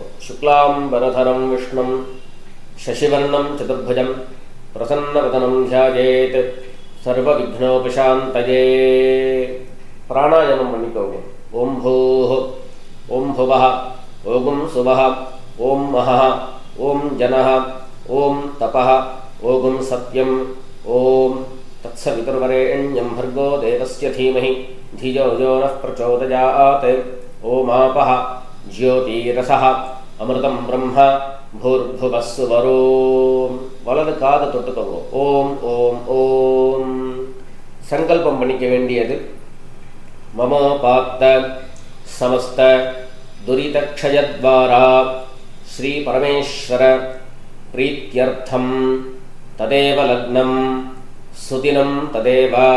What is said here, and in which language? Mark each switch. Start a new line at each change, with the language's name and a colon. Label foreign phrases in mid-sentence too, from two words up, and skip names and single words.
Sanskrit: शुक्लाम्बरधरं विष्णुं शशिवर्णं चतुर्भुजम् प्रसन्नवदनं ध्यायेत् सर्व विघ्नोपशान्तये.
Tamil: பிராணாயாமம் பண்ணிக்கோங்க.
Sanskrit: ओं भूः, ओं भुवः, ओं सुवः, ओं महः, ओं जनः, ओं तपः, ओं सत्यम्, ओं तत्सवितुर्वरेण्यं भर्गो देवस्य धीमहि धियो यो नः प्रचोदयात्. ओमापः ज्योतिरसः अमृतं ब्रह्म भूर्भुवः सुवरों.
Tamil: வலது காது தொட்டுக்கோங்க. ஓம் ஓம் ஓம். சங்கல்பம் பண்ணிக்க வேண்டியது.
Sanskrit: ममोपात्त समस्त दुरितक्षयद्वारा श्री परमेश्वर प्रीत्यर्थं तदेव लग्नं सुदिनं तदेव